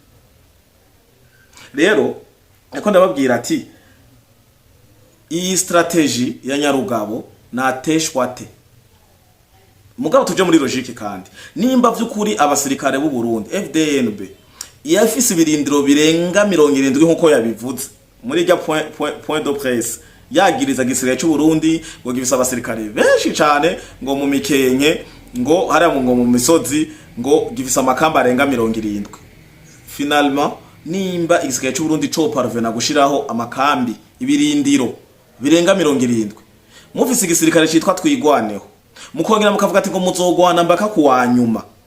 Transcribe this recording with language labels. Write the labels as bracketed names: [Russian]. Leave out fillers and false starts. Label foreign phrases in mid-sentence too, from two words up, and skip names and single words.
[Rundi] rero eko ndababwira ati iyi strategy ya Nyarugabo nateshwate mugabo tuje muri logique kandi nimba vy'ukuri abasirikare b'u Burundi FDNB yafise ibirindiro birenga 70 nkuko yabivuze muri rya [French] point de presse [Rundi] yagiriza gisirikare cy'u Burundi ngo gifise abasirikare benshi cyane ngo mu mikenke ngo hari ngo mu misozi ngo gifise amakamba arenga 70 finalement nimba igisirikare cy'u Burundi cyo parvena gushiraho amakambi ibirindiro birenga 70 mufise igisirikare cyitwa twigwaneho mukongera mukavuga ati ngo muzogwana mbaka kuwanyuma